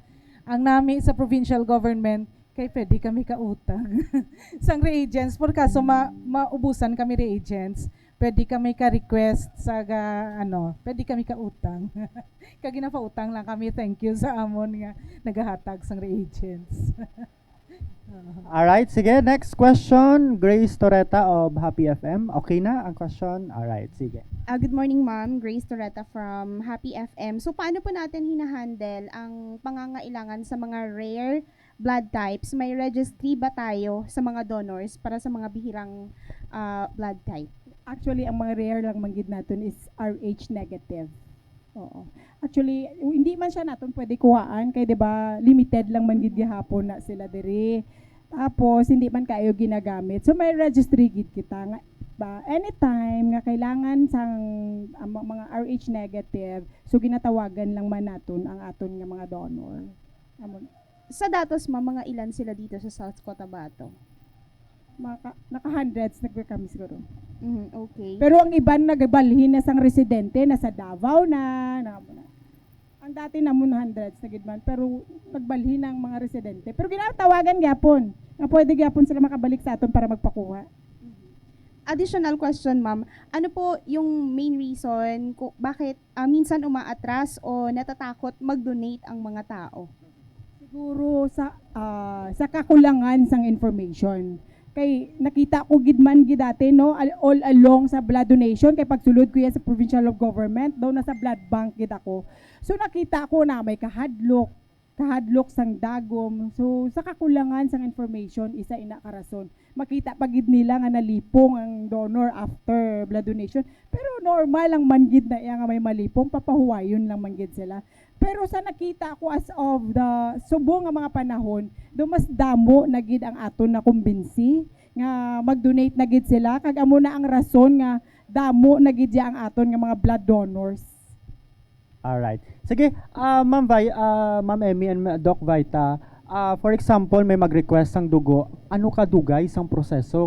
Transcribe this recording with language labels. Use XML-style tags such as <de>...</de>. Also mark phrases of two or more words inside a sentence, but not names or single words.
<hil>Ang nami sa</hil> <en>provincial government</en> <hil>kay pwede kami kautang sang reagents por kaso maubusan kami reagents, pwede kami ka-request sa pwede kami kautang. Kag ginapautang lang kami, thank you sa amon nga nagahatag sang reagents. Alright, sige,</hil> <en>next question. Grace Toreta of Happy FM.</en> <hil>Okay na ang question? Alright, sige.</hil> <en>Good morning, ma'am. Grace Toreta from Happy FM. So,</en> <tl>paano po natin hinahandle ang pangangailangan sa mga rare blood types? May registry ba tayo sa mga donors para sa mga bihirang blood type?</tl> <hil>Actually, ang mga rare lang manggid natin is</hil> <en>RH negative.</en> <hil>Oo. Actually, hindi man siya natin pwede kuhaan kay 'di ba limited lang man gid gihapon na sila diri. Tapos hindi man kayo ginagamit. So may registry gid kita nga ba anytime nga kailangan sang mga</hil> <en>RH negative,</en> <hil>so ginatawagan lang man naton ang aton nga mga donor.</hil> <tl>Sa datos, ma'am, mga ilan sila dito sa South Cotabato?</tl> <hil>Naka-hundreds nagbe-kami siguro.</hil> <en>Okay.</en> <hil>Pero ang iban nagabalhin na sang residente nasa Davao na ang dati namon hundreds na gidman pero nagbalhin ang mga residente. Pero ginatawagan gyapon nga pwede gyapon sila makabalik sa aton para magpakuha.</hil> <en>Additional question, ma'am.</en> <tl>Ano po yung main reason kung bakit minsan umaatras o natatakot mag-donate ang mga tao?</tl> <hil>Siguro sa kakulangan sang information. Kay nakita ko gidman gid dati no</hil> <en>all along</en> <hil>sa</hil> <en>blood donation</en> <hil>kay pagsulod ko yan sa provincial of government daw nasa</hil> <en>blood bank</en> <hil>gid ako. So nakita ko na may kahadlok sang dagom. So sa kakulangan sang information isa ina ka rason. Makita pa gid nila nga nalipong ang donor after</hil> <en>blood donation.</en> <hil>Pero normal lang man gid na iya nga may malipong, papahuwayon lang man gid sila. Pero sa nakita ko</hil> <en>as of the</en> <hil>subong nga mga panahon, do mas damo na gid ang aton na kumbinsi nga mag-donate na gid sila kag amo na ang rason nga damo na gid ang aton nga mga</hil> <en>blood donors. Alright.</en> <hil>Sige, Ma'am Emmy and Doc Vita,</hil> <en>for example,</en> <hil>may mag-request sang dugo, ano kadugay sang proseso?</hil>